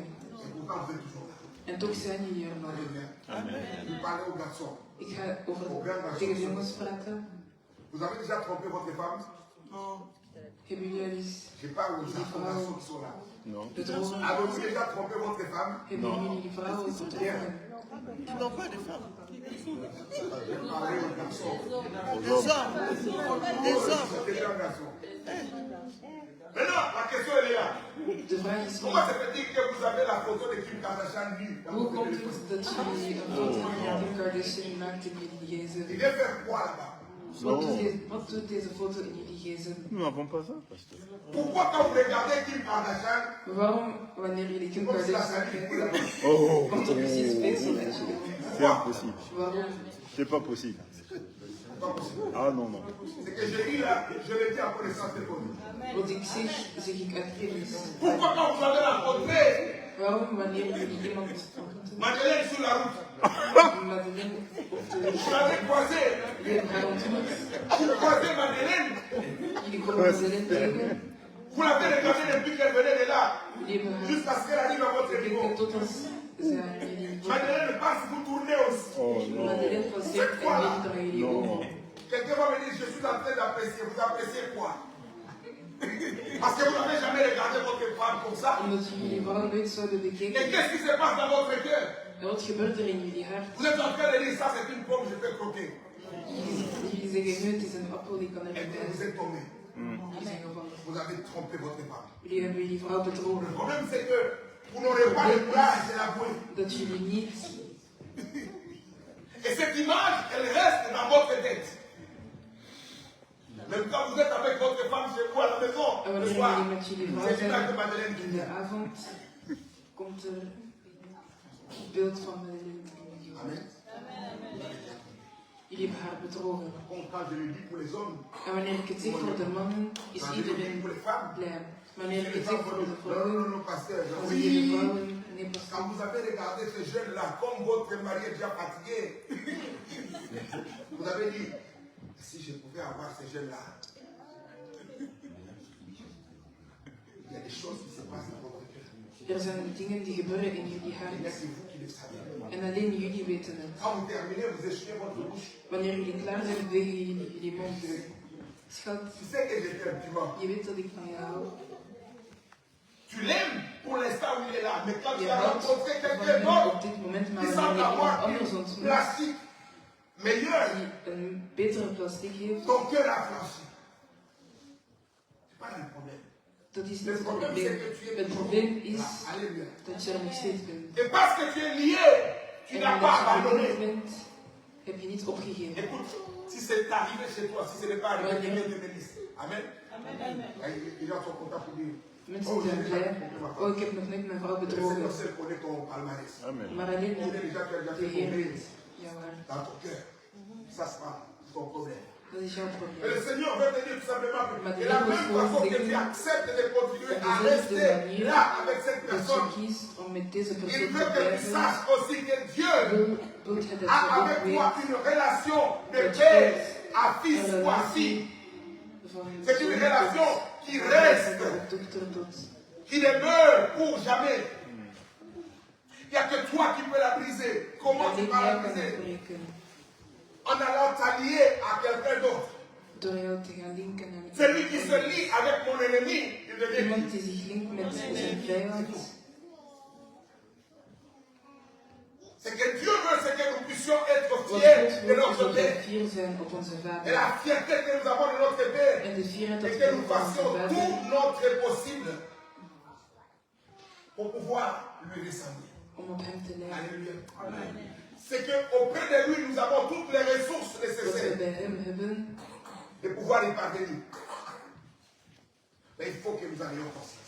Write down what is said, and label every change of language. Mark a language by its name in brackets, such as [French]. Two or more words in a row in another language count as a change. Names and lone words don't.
[French] et pourtant vous êtes toujours là. [Dutch] En toch zijn jullie er nog. Amen. [French] Vous parlez aux garçons. [Dutch] Ik ga tegen de jongens praten. [French] Vous avez déjà trompé votre femme? Non. [Dutch] Hebben jullie al eens [French] Je parle aux garçons qui sont là. Non. [Dutch] bedrogen? [French] Avez-vous déjà trompé votre femme? [Dutch] Hebben jullie die vrouwen bedrogen? [French] Ils n'ont pas de femmes. Je parlais aux garçons. Des hommes. Des hommes. C'est déjà un garçon. Maintenant, la question elle est là. [Dutch] De vraag is nu, [French] Comment se fait-il que vous avez la photo de Kim Kardashian nue dans [Dutch] hoe [French] votre [Dutch] komt [French] téléphone? [Dutch] het dat jullie een foto van Kim Kardashian maakt in jullie [French] Il [Dutch] gsm? [French] vient faire quoi là-bas? [Dutch] Wat doet deze foto in jullie gsm? [French] Nous n'avons pas ça, pasteur. Pourquoi quand vous regardez Kim Kardashian, [Dutch] Waarom, wanneer jullie Kim [French] comme si la Kardashian salive coule [Dutch] kijken, [French] là-bas? Oh, [Dutch] komt er precies speeksel uit jullie? [French] c'est impossible. [Dutch] Waarom? [French] C'est pas possible. C'est pas possible. Ah non, non. C'est que je dis là, je le dis en connaissance de cause. [Dutch] Wat ik zeg ik uit kennis. [French] Pourquoi quand vous avez rencontré [Dutch] Waarom, wanneer jullie iemand ontmoeten, [French] Madeleine sur la route, [Dutch] Madeleine op de [French] vous [Dutch] weg, [French] l'avez croisée, [Dutch] jullie hebben haar ontmoet, [French] vous croisez Madeleine, [Dutch] jullie komen Madeleine tegen, [French] vous l'avez regardée depuis qu'elle venait de là, [Dutch] jullie hebben haar [French] jusqu'à ce qu'elle arrive à votre niveau. [Dutch] gekeken tot als zij aan jullie voeten. [French] Madeleine passe, vous tournez aussi. Oh non. [Dutch] Madeleine passeert en weet aan jullie [French] Non. [Dutch] ogen. [French] Quelqu'un va me dire, je suis en train d'apprécier. Vous appréciez quoi? Parce que vous n'avez jamais regardé votre femme comme ça. [Dutch] Omdat jullie vrouw nooit zouden [French] Et [Dutch] bekeken. [French] qu'est-ce qui se passe dans votre cœur? [Dutch] En wat gebeurt er in jullie hart? [French] Vous êtes en train de dire, ça c'est une pomme, je peux croquer. [Dutch] Jullie zeggen nu, het is een appel, die kan er [French] Et [Dutch] niet [French] puis vous [Dutch] bij. [French] êtes tombé. [Dutch] Jullie zijn gevallen. [French] Vous avez trompé votre femme. [Dutch] Jullie hebben jullie vrouw bedrogen. [French] Le problème c'est que vous n'aurez pas le courage de l'avouer. [Dutch] Dat jullie niet... [French] Et cette image, elle reste dans votre tête. Même quand vous êtes avec votre femme chez vous à la maison, [Dutch] En [French] le [Dutch] wanneer [French] soir, [Dutch] jullie met jullie vrouw [French] c'est l'image de [Dutch] zijn [French] Madeleine qui [Dutch] in de [French] vient. [Dutch] avond, komt er het beeld van Madeleine in jullie gezicht. Amen. Jullie hebben haar bedrogen. [French] Quand je le dis pour les hommes, [Dutch] En wanneer ik het zeg voor de mannen, is [French] quand je le dis [Dutch] iedereen [French] pour les femmes, [Dutch] blij. Wanneer ik [French] les [Dutch] het zeg [French] femmes [Dutch] voor [French] vont [Dutch] de [French] dire, [Dutch] vrouwen, [French] non, non, pasteur, [Dutch] dan zeggen de [French] oui. [Dutch] vrouwen, nee [French] Quand [Dutch] pasteur. [French] vous avez regardé ce jeune-là, comme votre mari est déjà fatigué, vous avez dit, si je pouvais avoir ce jeune-là, il y a des choses qui se passent dans votre cœur. [Dutch] Er zijn dingen die gebeuren in jullie [French] Il n'y a [Dutch] hart. [French] que vous qui le savez. [Dutch] En alleen jullie weten het. [French] Quand vous terminez, vous essuyez votre bouche. [Dutch] Wanneer jullie klaar zijn, bewegen jullie mond. Schat, [French] Tu sais que je t'aime, tu vois. [Dutch] je weet dat ik van je hou. [French] Tu l'aimes pour l'instant où il est là, mais quand tu [Dutch] Je [French] as [Dutch] houdt [French] rencontré [Dutch] van [French] quelqu'un [Dutch] hem [French] d'autre [Dutch] op dit moment, maar [French] qui [Dutch] wanneer [French] semble [Dutch] je [French] avoir [Dutch] iemand anders [French] une [Dutch] ontmoet [French] plastique meilleure, [Dutch] die een betere plastic heeft, [French] ton cœur a flanchi. C'est pas le problème. [Dutch] dat is [French] Le [Dutch] niet het [French] problème, c'est [Dutch] probleem. [French] que tu es [Dutch] Het probleem is [French] là. Alléluia. [Dutch] dat je er nog steeds bent. [French] Et parce que tu es lié, tu [Dutch] En [French] n'as pas [Dutch] omdat je [French] abandonné. [Dutch] verliefd bent, heb je niet opgegeven. [French] Écoute, si c'est arrivé chez toi, si ce n'est pas arrivé, que Dieu te bénisse. Amen. Les gens sont contents pour dire. [Dutch] Mensen zijn blij. Oh, ik heb nog net mijn vrouw [French] Le [Dutch] bedrogen. [French] Seigneur seul connaît ton palmarès. Amen. [Dutch] Maar alleen [French] Combien déjà tu as déjà [Dutch] de [French] fait [Dutch] Heer [French] tomber [Dutch] weet jouw hart. [French] dans ton cœur. Ça sera ton problème. [Dutch] Dat is jouw [French] Et [Dutch] probleem. [French] le Seigneur veut te dire tout simplement [Dutch] Maar [French] que [Dutch] de [French] de la [Dutch] Heer [French] même [Dutch] wil [French] façon [Dutch] gewoon [French] que tu [Dutch] zeggen [French] acceptes de continuer [Dutch] op [French] à [Dutch] dezelfde [French] rester [Dutch] manier [French] là avec cette [Dutch] dat je [French] personne, [Dutch] kiest om met deze [French] il [Dutch] persoon [French] veut [Dutch] te [French] que tu [Dutch] blijven, [French] saches aussi que Dieu [Dutch] wilt hij dat [French] a [Dutch] je ook [French] avec toi [Dutch] weet [French] une relation de [Dutch] dat [French] père [Dutch] je [French] à fils [Dutch] een [French] ou à fille. [Dutch] relatie van [French] C'est une [Dutch] zoon [French] relation [Dutch] tot [French] qui [Dutch] vader [French] reste, [Dutch] en dochter tot [French] qui demeure pour jamais. Il n'y a que toi qui peux la briser. Comment tu [Dutch] alleen [French] vas la [Dutch] jij kan [French] briser? [Dutch] het breken. [French] En allant t'allier à quelqu'un d'autre. [Dutch] Door jou te gaan linken aan [French] Celui qui se [Dutch] iemand. [French] lie avec mon ennemi, il devient [Dutch] Iemand [French] qui? [Dutch] die zich linkt met zijn vijand. [French] C'est que Dieu veut, c'est que nous puissions être [Dutch] Wat [French] fiers [Dutch] God [French] de [Dutch] wil is [French] notre [Dutch] dat wij [French] Père. [Dutch] fier zijn op onze [French] Et [Dutch] vader. [French] la fierté que nous avons de notre Père, [Dutch] En de fierheid dat [French] et [Dutch] we [French] que nous [Dutch] hebben van onze [French] fassions [Dutch] vader. [French] tout notre possible pour pouvoir lui ressembler. [Dutch] Om op hem te lijken. [French] Alléluia. C'est qu'auprès de lui, nous avons toutes les ressources [Dutch] Wat we [French] nécessaires [Dutch] bij hem hebben, [French] de pouvoir y parvenir. Mais il faut que nous en ayons conscience.